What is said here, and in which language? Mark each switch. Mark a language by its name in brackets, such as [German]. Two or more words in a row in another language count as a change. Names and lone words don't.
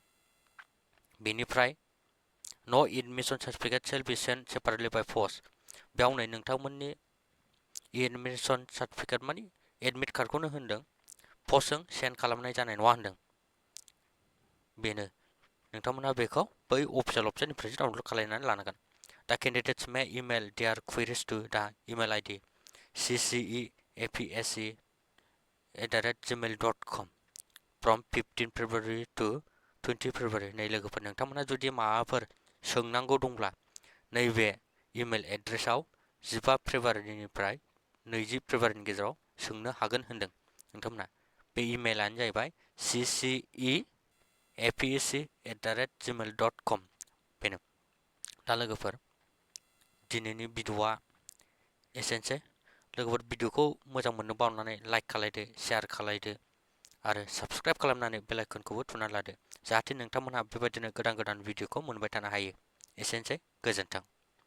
[Bodo] बेनिफ्राय [English] no admission certificate shall be sent separately by post [Bodo] बेयाव नै नोंथांमोननि [English] admission certificate [Bodo] माने एडमिट कार्डखौनो होनदों पस्टजों सेन्ड खालामनाय जानाय नङा होनदों बेनो नोंथांमोनहा बेखौ बै [English] official websiteनिफ्राय [Bodo] डाउनल'ड खालामनानै लानांगोन दा [English] candidates may email their queries to the email ID [Bodo] cceapsc@gmail.com [English] from 15 February to 20 February [Bodo] नै लोगोफोर नोंथांमोनहा जुदि माबाफोर सोंनांगौ दंब्ला नैबे [English] email addressाव [Bodo] 15 फेब्रुवारिनिफ्राय 20 फेब्रुवारिनि गेजेराव सोंनो हागोन होनदों नोंथांमोना बे इमेलानो जाहैबाय cceapsc@gmail.com बेनो दा लोगोफोर दिनैनि भिडिअआ एसेनोसै लोगोफोर भिडिअखौ मोजां मोननोबा अन्नानै लाइक खालायदो शेयार खालायदो आरो साबस्क्राइब खालामनानै [English] bell iconखौबो [Bodo] थुना लादो जाहाथे नोंथांमोनहा बेबायदिनो गोदान भिडिअखौ मोनबाय थानो हायो एसेनोसै गोजोन्थों